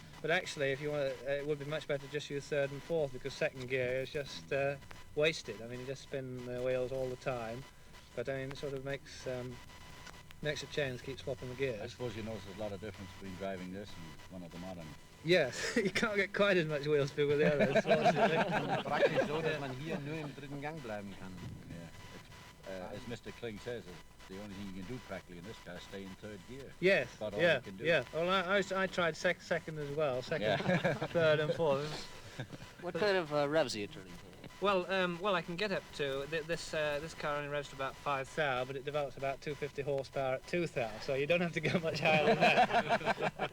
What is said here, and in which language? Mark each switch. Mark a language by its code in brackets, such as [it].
[en] But actually, if you want to, it would be much better to just use third and fourth, because second gear is just wasted. I mean, you just spin the wheels all the time. But I mean, it sort of makes a change, keep swapping the gears. I suppose you notice there's a lot of difference between driving this and one of the modern. Yes, you can't get quite as much wheel speed with the others. [de] Praktisch so, dass man hier nur im dritten Gang bleiben kann. [en] Yeah. As Mr. Kling says, the only thing you can do practically in this car is stay in third gear. Yes, About all you can do. yeah. Well, I tried second as well, third and fourth. What kind of revs are you turning? Well, I can get up to this car only revs to about 5 thou, but it develops about 250 horsepower at 2 thou, so you don't have to go much higher than that.